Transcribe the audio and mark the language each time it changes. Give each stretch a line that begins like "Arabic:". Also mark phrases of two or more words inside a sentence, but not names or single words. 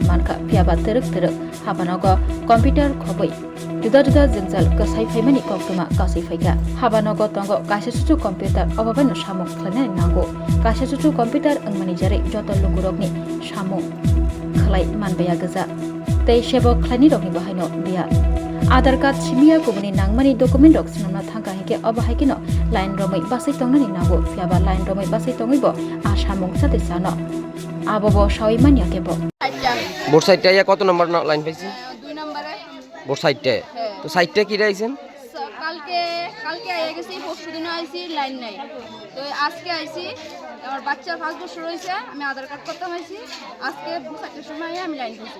Kok Borok: मानका पियाबा तरक तरक हाबानगो कम्पिउटार खबै जुदा जुदा जंजाल कसाई फाइमानि कक्तमा कासै फाइगा हाबानगो तंगो कासेसुचु कम्पिउटार अबाबानो सामु खलायनानै नांगौ कासेसुचु कम्पिउटार अंमानि जारै जत लुगुरकनि सामु खलाय मानबाया गोजा तै सेबो खलायनि रगनि बाहायनो बिया आधार कार्ड सिमिया गुबुननि नांमानि डकुमेन्ट रक सिनामना थांगा हिके अबाहायकिनो लाइन रमै बासै तंनानि नांगौ फियाबा लाइन रमै बासै तंगैबो आसामुं साथे सानो आबो सावै मानियाकेबो
Bangla: বোর সাইডটা ইয়া কত নম্বর লাইন পাইছি 2 নম্বরে বোর সাইডটা তো সাইডটা কি রাইছেন কালকে আইয়া গেছি পরশু দিনও আইছি লাইন নাই তো আজকে আইছি আমার বাচ্চার 5 বছর হইছে আমি আধার কার্ড করতে হইছি আজকে 7টার সময় আমি লাইন দিছি